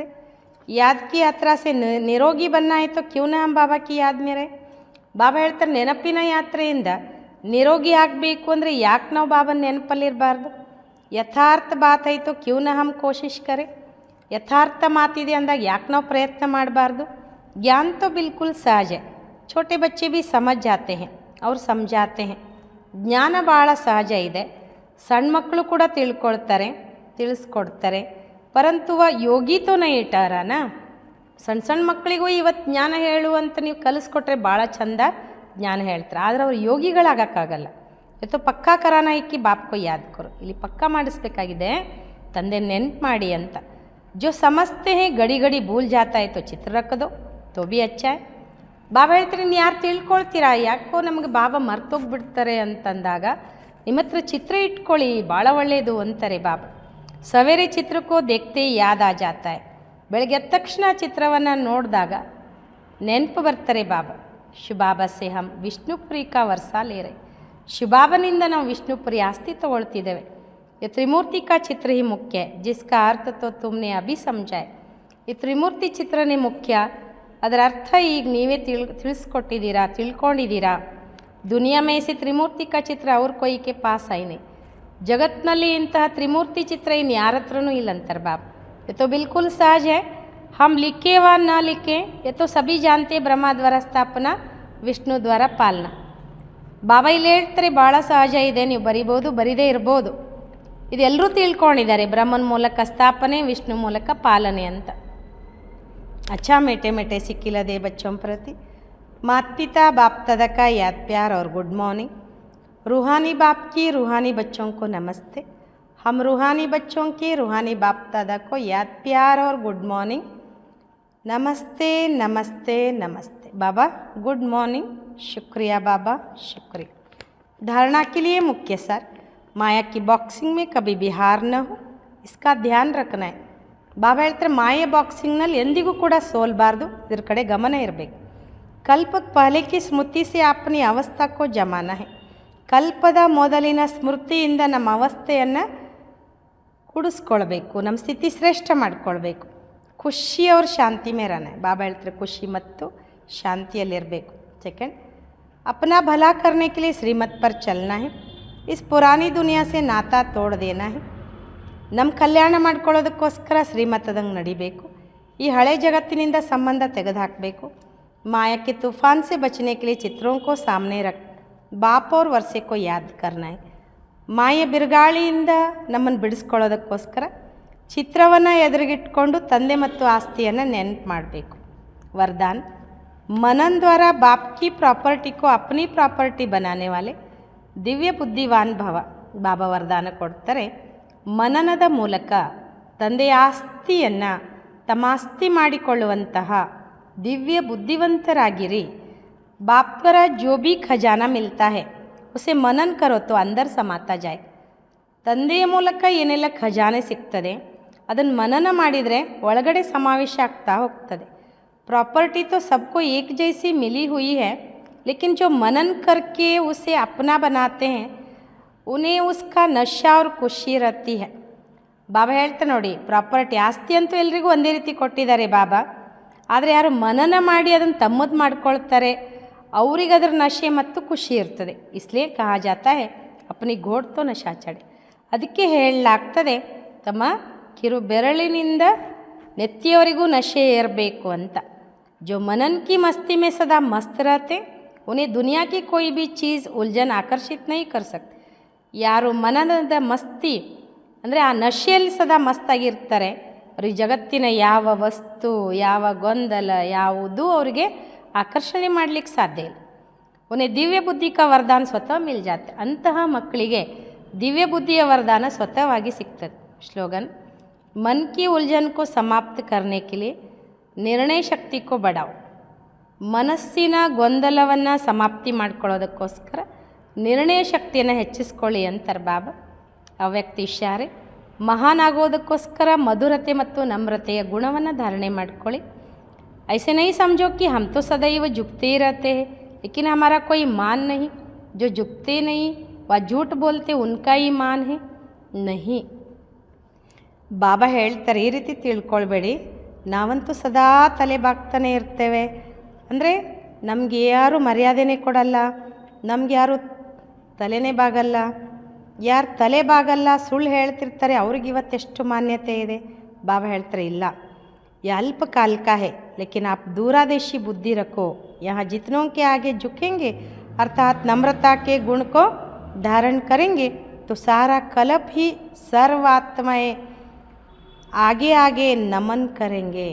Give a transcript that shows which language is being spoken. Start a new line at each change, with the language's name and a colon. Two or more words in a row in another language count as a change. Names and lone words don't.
Hindi: याद की यात्रा से निरोगी बनना है तो क्यों न हम बाबा की याद में रहें,
Kannada: ಬಾಬಾ ಹೇಳ್ತಾರೆ ನೆನಪಿನ ಯಾತ್ರೆಯಿಂದ ನಿರೋಗಿ ಆಗಬೇಕು ಅಂದರೆ ಯಾಕೆ ನಾವು ಬಾಬನ ನೆನಪಲ್ಲಿರಬಾರ್ದು।
Hindi: यथार्थ बात है तो क्यों न हम कोशिश करें,
Kannada: ಯಥಾರ್ಥ ಮಾತಿದೆ ಅಂದಾಗ ಯಾಕೆ ನಾವು ಪ್ರಯತ್ನ ಮಾಡಬಾರ್ದು।
Hindi: ज्ञान तो बिल्कुल सहज है, छोटे बच्चे भी समझ जाते हैं और समझाते हैं।
Kannada: ಜ್ಞಾನ ಭಾಳ ಸಹಜ ಇದೆ, ಸಣ್ಣ ಮಕ್ಕಳು ಕೂಡ ತಿಳ್ಕೊಳ್ತಾರೆ ತಿಳಿಸ್ಕೊಡ್ತಾರೆ।
Hindi: परंतु योगी तो नहीं
Kannada: ಇಟ್ಟಾರನ, ಸಣ್ಣ ಸಣ್ಣ ಮಕ್ಕಳಿಗೂ ಇವತ್ತು ಜ್ಞಾನ ಹೇಳುವಂತ ನೀವು ಕಲಿಸ್ಕೊಟ್ರೆ ಭಾಳ ಚಂದ ಜ್ಞಾನ ಹೇಳ್ತಾರೆ, ಆದರೆ ಅವ್ರು ಯೋಗಿಗಳಾಗಕ್ಕಾಗಲ್ಲ। ಇವತ್ತು
Hindi: पक्का कराना है कि बापको याद करो,
Kannada: ಇಲ್ಲಿ ಪಕ್ಕಾ ಮಾಡಿಸ್ಬೇಕಾಗಿದೆ ತಂದೆ ನೆನ್ಪು ಮಾಡಿ ಅಂತ।
Hindi: जो समझते हैं घड़ी घड़ी भूल जाता है तो चित्र रख दो तो भी अच्छा है।
Kannada: ಬಾಬಾ ಹೇಳ್ತಾರೆ ನೀವು ಯಾರು ತಿಳ್ಕೊಳ್ತೀರಾ, ಯಾಕೋ ನಮಗೆ ಬಾಬಾ ಮರ್ತೋಗ್ಬಿಡ್ತಾರೆ ಅಂತಂದಾಗ ನಿಮ್ಮ ಹತ್ರ ಚಿತ್ರ ಇಟ್ಕೊಳ್ಳಿ ಭಾಳ ಒಳ್ಳೆಯದು ಅಂತಾರೆ ಬಾಬಾ।
Hindi: सवेरे चित्रको देखते याद आ जाता है,
Kannada: ಬೆಳಗ್ಗೆ ಎದ್ದ ತಕ್ಷಣ ಚಿತ್ರವನ್ನು ನೋಡಿದಾಗ ನೆನಪು ಬರ್ತಾರೆ ಬಾಬಾ।
Hindi: शिवबाबा से हम विष्णुपुरी का वर्सा ले रहे,
Kannada: ಶಿವಬಾಬನಿಂದ ನಾವು ವಿಷ್ಣುಪುರಿ ಆಸ್ತಿ ತಗೊಳ್ತಿದ್ದೇವೆ।
Hindi: ये त्रिमूर्ति का चित्र ही मुख्य है, जिसका अर्थ तो तुमने अभी समझा है। ये त्रिमूर्ति
Kannada: ಚಿತ್ರನೇ ಮುಖ್ಯ, ಅದರ ಅರ್ಥ ಈಗ ನೀವೇ ತಿಳಿಸ್ಕೊಟ್ಟಿದ್ದೀರಾ ತಿಳ್ಕೊಂಡಿದ್ದೀರಾ।
Hindi: दुनिया में से त्रिमूर्ति का चित्र और कोई के पास है नहीं,
Kannada: ಜಗತ್ತಿನಲ್ಲಿ ಇಂತಹ ತ್ರಿಮೂರ್ತಿ ಚಿತ್ರ ಇನ್ನು ಯಾರ ಹತ್ರನೂ ಇಲ್ಲ ಅಂತಾರೆ ಬಾಬಾ।
Hindi: ये तो बिल्कुल सहज है, हम लिखे व न लिखे ये तो सभी जानते, ब्रह्मा द्वारा स्थापना विष्णु द्वारा पालना।
Kannada: ಬಾಬಾ ಇಲ್ಲಿ ಹೇಳ್ತಾರೆ ಭಾಳ ಸಹಜ ಇದೆ, ನೀವು ಬರಿಬೋದು ಬರಿದೇ ಇರ್ಬೋದು, ಇದೆಲ್ಲರೂ ತಿಳ್ಕೊಂಡಿದ್ದಾರೆ, ಬ್ರಹ್ಮನ ಮೂಲಕ ಸ್ಥಾಪನೆ ವಿಷ್ಣು ಮೂಲಕ ಪಾಲನೆ ಅಂತ।
Hindi: अच्छा मीठे मीठे सिक्किलदे बच्चों प्रति माता पिता बाप दादा का याद प्यार और गुड मॉर्निंग। रूहानी बाप की रूहानी बच्चों को नमस्ते। हम रूहानी बच्चों के रूहानी बाप दादा को याद प्यार और गुड मॉर्निंग। नमस्ते नमस्ते नमस्ते बाबा, गुड मॉर्निंग, शुक्रिया बाबा शुक्रिया। धारणा के लिए मुख्य सार, माया की बॉक्सिंग में कभी भी हार न हो, इसका ध्यान रखना है।
Kannada: ಬಾಬಾ ಹೇಳ್ತಾರೆ ಮಾಯೆ ಬಾಕ್ಸಿಂಗ್ನಲ್ಲಿ ಎಂದಿಗೂ ಕೂಡ ಸೋಲ್ಬಾರ್ದು, ಇದ್ರ ಕಡೆ ಗಮನ ಇರಬೇಕು।
Hindi: कल्प के पहले की स्मृति से अपनी अवस्था को जमाना है,
Kannada: ಕಲ್ಪದ ಮೊದಲಿನ ಸ್ಮೃತಿಯಿಂದ ನಮ್ಮ ಅವಸ್ಥೆಯನ್ನು ಕೂಡಿಸ್ಕೊಳ್ಬೇಕು, ನಮ್ಮ ಸ್ಥಿತಿ ಶ್ರೇಷ್ಠ ಮಾಡಿಕೊಳ್ಬೇಕು।
Hindi: खुशी और शांति में रहना,
Kannada: ಬಾಬಾ ಹೇಳ್ತಾರೆ ಖುಷಿ ಮತ್ತು ಶಾಂತಿಯಲ್ಲಿರಬೇಕು।
Hindi: ಸೆಕೆಂಡ್, अपना भला करने के लिए श्रीमत पर चलना है, इस पुरानी दुनिया से नाता तोड़ देना है।
Kannada: ನಮ್ಮ ಕಲ್ಯಾಣ ಮಾಡ್ಕೊಳ್ಳೋದಕ್ಕೋಸ್ಕರ ಶ್ರೀಮತದಂಗೆ ನಡಿಬೇಕು. ಈ ಹಳೆ ಜಗತ್ತಿನಿಂದ ಸಂಬಂಧ ತೆಗೆದುಹಾಕಬೇಕು.
Hindi: माया के तूफान से बचने के लिए चित्रों को सामने रख बाप और वर्षे को याद करना है.
Kannada: ಮಾಯೆ ಬಿರುಗಾಳಿಯಿಂದ ನಮ್ಮನ್ನು ಬಿಡಿಸ್ಕೊಳ್ಳೋದಕ್ಕೋಸ್ಕರ ಚಿತ್ರವನ್ನು ಎದುರಿಗಿಟ್ಕೊಂಡು ತಂದೆ ಮತ್ತು ಆಸ್ತಿಯನ್ನು ನೆನಪು ಮಾಡಬೇಕು.
Hindi: वरदान मनन द्वारा बाप की प्रॉपर्टी को अपनी प्रॉपर्टी बनाने वाले दिव्य बुद्धिवान भव.
Kannada: ಬಾಬಾ ವರದಾನ ಕೊಡ್ತಾರೆ, ಮನನದ ಮೂಲಕ ತಂದೆಯ ಆಸ್ತಿಯನ್ನು ತಮ್ಮ ಆಸ್ತಿ ಮಾಡಿಕೊಳ್ಳುವಂತಹ ದಿವ್ಯ ಬುದ್ಧಿವಂತರಾಗಿರಿ.
Hindi: बाप द्वारा जो भी खजाना मिलता है उसे मनन करो तो अंदर समाता जाए.
Kannada: ತಂದೆಯ ಮೂಲಕ ಏನೆಲ್ಲ ಖಜಾನೆ ಸಿಗ್ತದೆ ಅದನ್ನು ಮನನ ಮಾಡಿದರೆ ಒಳಗಡೆ ಸಮಾವೇಶ ಆಗ್ತಾ ಹೋಗ್ತದೆ.
Hindi: प्रॉपर्टी तो सबको एक जैसी मिली हुई है, लेकिन जो मनन करके उसे अपना बनाते हैं उन्हें उसका नशा और खुशी रहती है.
Kannada: ಬಾಬಾ ಹೇಳ್ತಾರೆ ನೋಡಿ, ಪ್ರಾಪರ್ಟಿ ಆಸ್ತಿ ಅಂತೂ ಎಲ್ರಿಗೂ ಒಂದೇ ರೀತಿ ಕೊಟ್ಟಿದ್ದಾರೆ ಬಾಬಾ. ಆದರೆ ಯಾರು ಮನನ ಮಾಡಿ ಅದನ್ನು ತಮ್ಮದು ಮಾಡ್ಕೊಳ್ತಾರೆ ಅವರಿಗೆ ಅದರ ನಶೆ ಮತ್ತು ಖುಷಿ ಇರ್ತದೆ.
Hindi: इसलिए कहा जाता है अपनी घोड़ तो नशा चढ़े.
Kannada: ಅದಕ್ಕೆ ಹೇಳಲಾಗ್ತದೆ ತಮ್ಮ ಕಿರು ಬೆರಳಿನಿಂದ ನೆತ್ತಿಯವರೆಗೂ ನಶೆ ಏರಬೇಕು ಅಂತ.
Hindi: जो मनन की मस्ती में सदा मस्त रहते उन्हें दुनिया की कोई भी चीज़ उलझन आकर्षित नहीं कर सकते.
Kannada: ಯಾರು ಮನನದ ಮಸ್ತಿ ಅಂದರೆ ಆ ನಶೆಯಲ್ಲಿ ಸದಾ ಮಸ್ತಾಗಿರ್ತಾರೆ ಅವ್ರಿಗೆ ಜಗತ್ತಿನ ಯಾವ ವಸ್ತು, ಯಾವ ಗೊಂದಲ ಯಾವುದೂ ಅವರಿಗೆ ಆಕರ್ಷಣೆ ಮಾಡಲಿಕ್ಕೆ ಸಾಧ್ಯ ಇಲ್ಲ.
Hindi: उन्हें दिव्य बुद्धि का वरदान स्वतः मिल जाते.
Kannada: ಅಂತಹ ಮಕ್ಕಳಿಗೆ ದಿವ್ಯ ಬುದ್ಧಿಯ ವರದಾನ ಸ್ವತಃವಾಗಿ ಸಿಗ್ತದೆ.
Hindi: ಶ್ಲೋಗನ್ मन की उलझन को समाप्त करने के लिए निर्णय शक्ति को बढ़ाओ.
Kannada: ಮನಸ್ಸಿನ ಗೊಂದಲವನ್ನು ಸಮಾಪ್ತಿ ಮಾಡ್ಕೊಳ್ಳೋದಕ್ಕೋಸ್ಕರ ನಿರ್ಣಯ ಶಕ್ತಿಯನ್ನು ಹೆಚ್ಚಿಸ್ಕೊಳ್ಳಿ ಅಂತಾರೆ ಬಾಬಾ. ಅವ್ಯಕ್ತ ಇಶಾರೆ ಮಹಾನ್ ಆಗೋದಕ್ಕೋಸ್ಕರ ಮಧುರತೆ ಮತ್ತು ನಮ್ರತೆಯ ಗುಣವನ್ನು ಧಾರಣೆ ಮಾಡ್ಕೊಳ್ಳಿ.
Hindi: ऐसे नहीं समझो कि हम तो सदैव झुकते ही रहते हैं लेकिन हमारा कोई मान नहीं. जो झुकते नहीं व झूठ बोलते उनका ही मान है नहीं.
Kannada: ಬಾಬಾ ಹೇಳ್ತಾರೆ, ಈ ರೀತಿ ತಿಳ್ಕೊಳ್ಬೇಡಿ, ನಾವಂತೂ ಸದಾ ತಲೆ ಬಾಗ್ತಾನೆ ಇರ್ತೇವೆ. ಅಂದರೆ ನಮಗೆ ಯಾರು ಮರ್ಯಾದೆನೇ ಕೊಡಲ್ಲ, ನಮ್ಗೆ ಯಾರು ತಲೆನೇ ಬಾಗಲ್ಲ. ಯಾರು ತಲೆ ಬಾಗಲ್ಲ, ಸುಳ್ಳು ಹೇಳ್ತಿರ್ತಾರೆ, ಅವ್ರಿಗೆ ಇವತ್ತೆಷ್ಟು ಮಾನ್ಯತೆ ಇದೆ. ಬಾಬಾ ಹೇಳ್ತಾರೆ, ಇಲ್ಲ,
Hindi: ये अल्प काल का है लेकिन आप दूरादेशी बुद्धि रखो. यहाँ जितनों के आगे झुकेंगे अर्थात नम्रता के गुण को धारण करेंगे तो सारा कल्प ही सर्वात्माएं आगे आगे नमन करेंगे.